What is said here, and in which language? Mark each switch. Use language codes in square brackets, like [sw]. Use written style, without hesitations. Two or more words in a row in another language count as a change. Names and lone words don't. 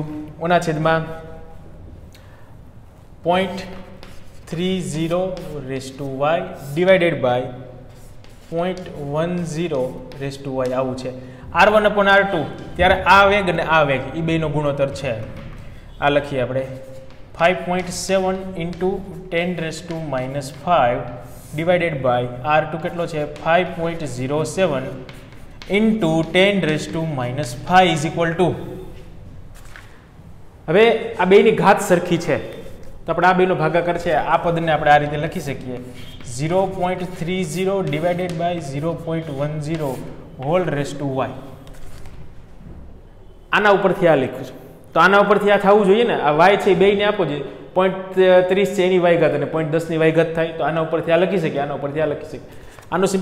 [gu] ઓના છેદમાં 0.30 [en] raise to y divided by 0.10 raise to y [gu] આવું છે। [en] R1 upon R2 [gu] ત્યારે આ વેગ અને આ વેગ એ બેનો ગુણોત્તર છે। આ લખીએ આપણે [en] 5.7 into 10 raised to minus 5 divided by R2 [gu] કેટલો છે [en] 5.07 into 10 raised to minus 5 is equal to, [gu] હવે આ બેની ઘાત સરખી છે તો આપણે આ બેનો ભાગાકાર છે આ પદને આપણે આ રીતે લખી શકીએ [en] 0.30 divided by 0.10 whole raise to y. [gu] આના ઉપરથી આ લખ્યું છે તો આના ઉપરથી આ થવું જોઈએ ને, આ y છે બેયને આપો જોઈએ 0.30 છે એની y ઘાત અને 0.10 ની y ઘાત થાય, તો આના ઉપરથી આ લખી શકીએ, આના ઉપરથી આ લખી શકીએ।